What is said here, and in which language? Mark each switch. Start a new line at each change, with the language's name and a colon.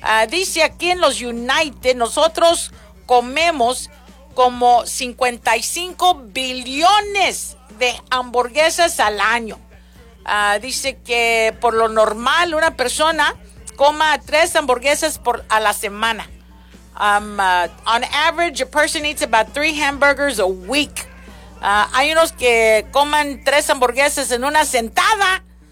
Spanish: Dice aquí en los United, nosotros comemos como 55 billones de hamburguesas al año. Dice que por lo normal una persona coma 3 hamburguesas por a la semana.
English: On average, a person eats about 3 hamburgers a week.
Spanish: Hay unos que coman 3 hamburguesas en una sentada.